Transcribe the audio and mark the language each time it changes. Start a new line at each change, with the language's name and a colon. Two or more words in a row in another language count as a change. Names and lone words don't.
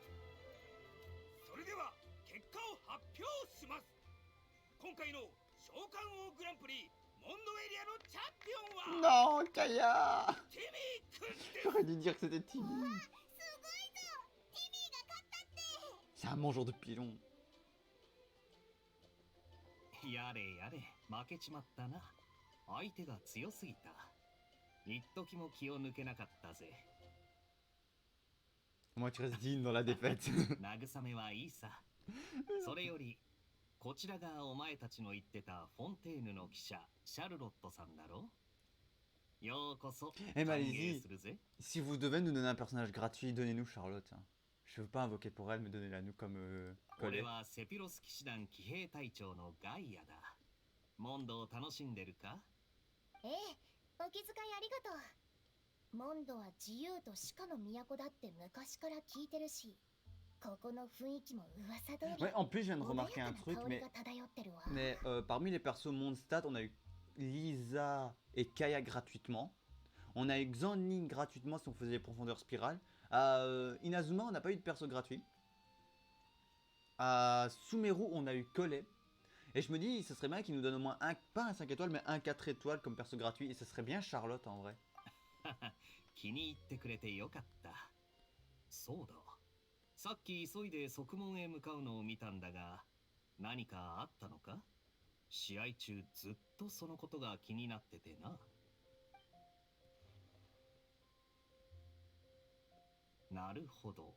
French: Non, Kaya! J'aurais dû dire que c'était Timmy. C'est un mangeur de pilons.
Japanese: やれやれ、負けちまったな。相手が強すぎた。一時も気を抜けなかったぜ。
French: Moi, tu restes digne dans la défaite.
Japanese: 慰めはいいさ。それより、こちらがお前たちの言ってたフォンテーヌの記者、シャルロットさんだろ。ようこそ、
French: Eh,
Japanese: 歓
French: mais
Japanese: 迎
French: allez-y.
Japanese: するぜ。
French: Si vous devez nous donner un personnage gratuit, donnez-nous Charlotte. Hein. Je veux pas invoquer pour elle, mais donnez-la nous comme
Japanese: 俺
French: Collet.
Japanese: はセピロス騎士団騎兵隊長のガイアだ。モンドを楽しんでるか？ええ、お気遣いありがとう。モンドは自由と鹿の都だって昔から聞いてるし、ここの雰囲気も噂通り。
French: Ouais, en plus, je viens de remarquer un
Japanese: 穏や
French: truc,
Japanese: かな香り
French: mais,
Japanese: が漂ってるわ。
French: mais parmi les persos Mondstadt, on a eu Lisa et Kaya gratuitement. On a eu Xanning gratuitement si on faisait les profondeurs spirales. À Inazuma, on n'a pas eu de perso gratuit. À Sumeru, on a eu Collet. Et je me dis, ce serait bien qu'ils nous donnent au moins un, pas un 5 étoiles, mais un 4 étoiles comme perso gratuit. Et ce serait bien Charlotte en vrai.
Japanese: 気に入ってくれてよかった。そうだ。さっき急いで側門へ向かうのを見たんだが、何かあったのか？試合中ずっとそのことが気になっててな。なるほど。